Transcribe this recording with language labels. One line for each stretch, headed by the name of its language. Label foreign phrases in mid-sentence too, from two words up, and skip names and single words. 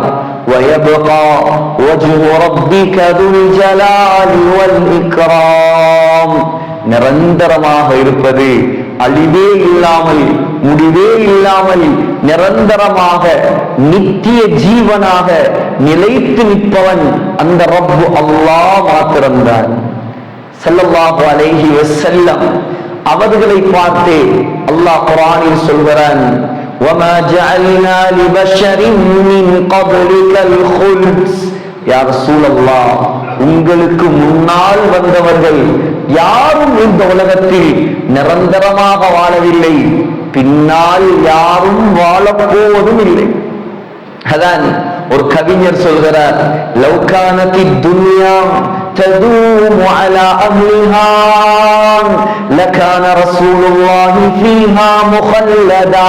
Arabic: ويبقى وجه ربك ذو الجلال والإكرام,
Tamil: நிரந்தரமாக இருப்பது, அழிவே இல்லாமல், முடிவே இல்லாமல், நிரந்தரமாக நித்திய ஜீவனாக நிலைத்து நிற்பவன் அந்த ரப்பு அல்லாஹ் மாத்திரம்தான்.
Arabic: صلى الله عليه وسلم
Tamil: அவர்களை பார்த்து அல்லாஹ் குர்ஆனில் சொல்கிறான்,
Arabic: وَمَا جَعَلْنَا لِبَشَرٍ مِّن قَبْلِكَ الْخُلْدَ, يا رسول الله,
Tamil: உங்களுக்கு முன்னால் வந்தவர்கள் யாரும் இந்த உலகத்தில் நிரந்தரமாக வாழவில்லை, பின்னால் யாரும் வாழப்போவதும் இல்லை. அதான் ஒரு கவிஞர் சொல்கிறார்,
Arabic: لو كانت الدنيا تدوم على أهلها لكان رسول الله فيها مخلدا.